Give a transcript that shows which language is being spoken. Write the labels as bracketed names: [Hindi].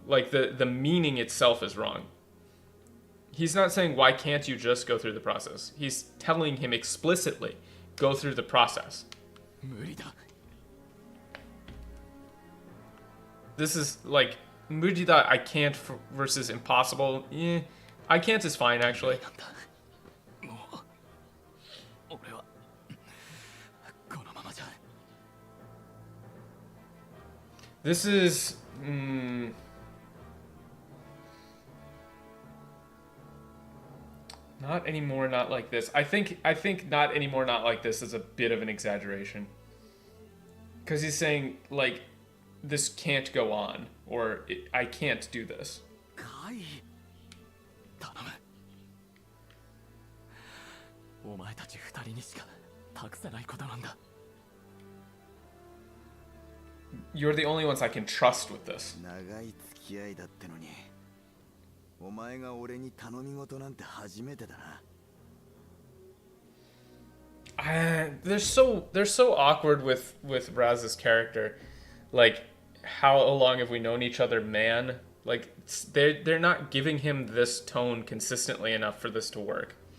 [English] Like the meaning itself is wrong. He's not saying, why can't you just go through the process? He's telling him explicitly, go through the process. [Japanese] 無理だ。 [English] This is like, [Japanese] 無理だ, [English] I can't versus impossible. I can't is fine, actually. [Japanese] もう俺はこのままじゃ。 [English] This is... Not anymore, not like this. I think not anymore, not like this is a bit of an exaggeration. Because he's saying, like, this can't go on, or I can't do this. [Japanese] カイ、頼む。お前たち二人にしか託せないことなんだ。 [English] You're the only ones I can trust with this. [Japanese] 長い付き合いだってのに、お前が俺に頼み事なんて初めてだな。 [English] They're so awkward with Raz's character. Like, how long have we known each other, man? Like, they're not giving him this tone consistently enough for this to work.